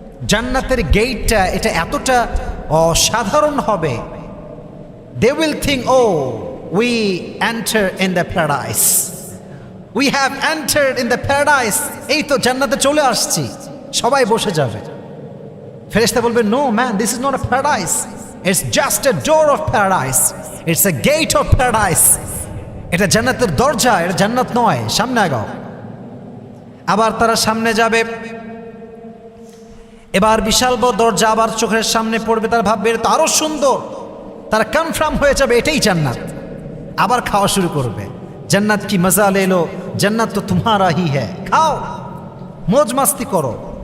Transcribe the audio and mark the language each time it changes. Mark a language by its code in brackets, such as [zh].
[bn] জান্নাতের গেটটা এটা এতটা অসাধারণ হবে, [en] they will think, oh, we enter in the paradise, we have entered in the paradise, [bn] এই তো জান্নাতে চলে আসছি, সবাই বসে যাবে। [en] ফেরেশতা বলবে, no man, this is not a paradise, it's just a door of paradise, it's a gate of paradise, [bn] এটা জান্নাতের দরজা, এটা জান্নাত নয়, সামনে আগাও। আবার তারা সামনে যাবে, এবার বিশাল বড় দরজা আবার চোখের সামনে পড়বে, তারা ভাববে এটা তো আরো সুন্দর, তারা কনফার্ম হয়ে যাবে এটাই জান্নাত। আবার খাওয়া শুরু করবে, [hi] জান্নাত কি মজা লে লো, জান্নাত তো তোমারা হি হ্যায়, [bn] খাও মौज মাস্তি করো।